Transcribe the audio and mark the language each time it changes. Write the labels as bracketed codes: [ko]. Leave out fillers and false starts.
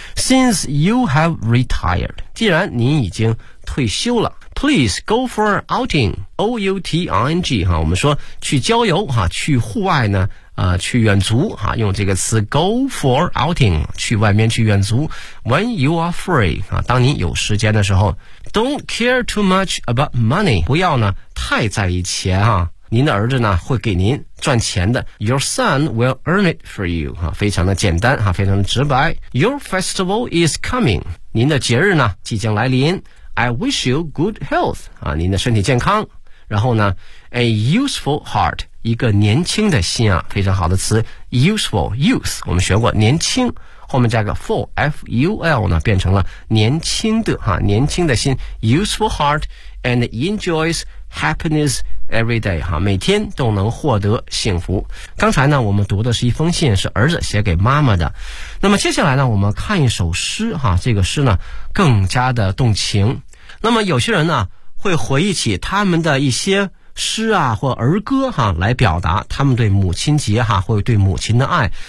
[en] Since you have retired， [zh] 既然您已经退休了。 [en] Please go for outing， [zh] O-U-T-I-N-G 哈，我们说去郊游哈、去户外呢，去远足哈、用这个词 [en] go for outing， [zh] 去外面去远足。 [en] When you are free [zh] 啊，当您有时间的时候。 [en] Don't care too much about money， [zh] 不要呢太在意钱哈。您的儿子呢会给您赚钱的。 [en] Your son will earn it for you， [zh] 非常的简单，非常的直白。 [en] Your festival is coming， [zh] 您的节日呢即将来临。 [en] I wish you good health， [zh] 您的身体健康。然后呢 [en] A useful heart， [zh] 一个年轻的心啊，非常好的词。 Useful， youth 我们学过年轻，后面加个 full， F-U-L 呢变成了年轻的，年轻的心。 [en] Useful heart and enjoys happinessEvery day [zh] 哈，每天都能获得幸福。刚才呢，我们读的是一封信，是儿子写给妈妈的。那么接下来呢，我们看一首诗哈，这个诗呢更加的动情。那么有些人呢会回忆起他们的一些诗啊或儿歌哈，来表达他们对母亲节哈或对母亲的爱。